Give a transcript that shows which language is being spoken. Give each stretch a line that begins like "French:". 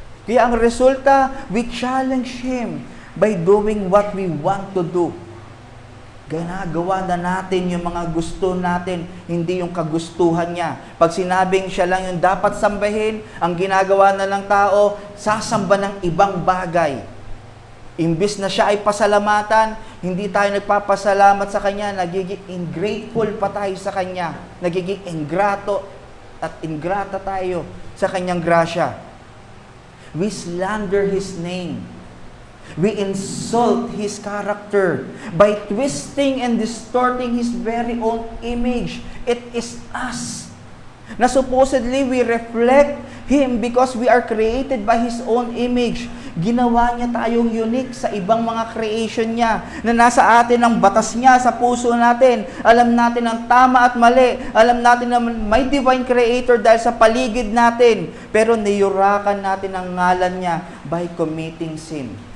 Filipino: Kaya ang resulta,
English: we challenge Him by doing what we want to do.
Filipino: Ginagawa na natin yung mga gusto natin, hindi yung kagustuhan niya. Pag sinabing siya lang yung dapat sambahin, ang ginagawa na lang tao, sasamba ng ibang bagay. Imbis na siya ay pasalamatan, hindi tayo nagpapasalamat sa Kanya, nagiging ungrateful pa tayo sa Kanya. Nagiging ingrato at ingrata tayo sa Kanyang grasya.
English: We slander His name. We insult His character by twisting and distorting His very own image. It is us na supposedly we reflect Him because we are created by His own image.
Filipino: Ginawa niya tayong unique sa ibang mga creation niya na nasa atin ang batas niya sa puso natin. Alam natin ang tama at mali. Alam natin na may divine creator dahil sa paligid natin. Pero niyurakan natin ang ngalan niya
English: by committing sin.